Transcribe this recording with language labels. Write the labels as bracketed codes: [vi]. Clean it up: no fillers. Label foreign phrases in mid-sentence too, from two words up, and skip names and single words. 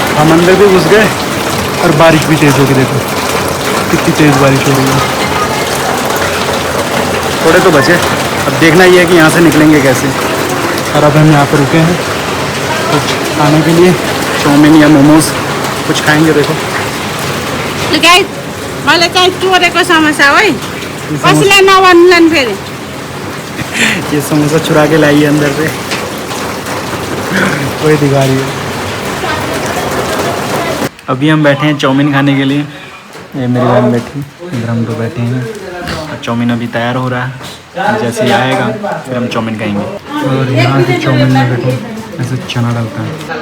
[hi] हम अंदर भी घुस गए और बारिश भी तेज़ हो गई। देखो कितनी तेज़ बारिश हो रही है। थोड़े तो बचे, अब देखना ये है कि यहाँ से निकलेंगे कैसे। और अब हम यहाँ पर रुके हैं कुछ खाने के लिए, चाउमीन या मोमोज कुछ खाएंगे। देखो [ne] गाइस मलाई चाहिँ चोरेको समोसा हो है, कसैलाई नभन्नुला नि फेरि। [hi] ये समोसा चुरा के लाई है अंदर से, कोई दिखा रही है। अभी हम बैठे हैं चाउमीन खाने के लिए। ये मेरी बहन बैठी, इधर हम दो बैठे हैं और चाउमीन अभी तैयार हो रहा है। जैसे ही आएगा फिर हम चाउमीन खाएंगे। और यहाँ की चाउमीन में देखो ऐसे चना डलता है।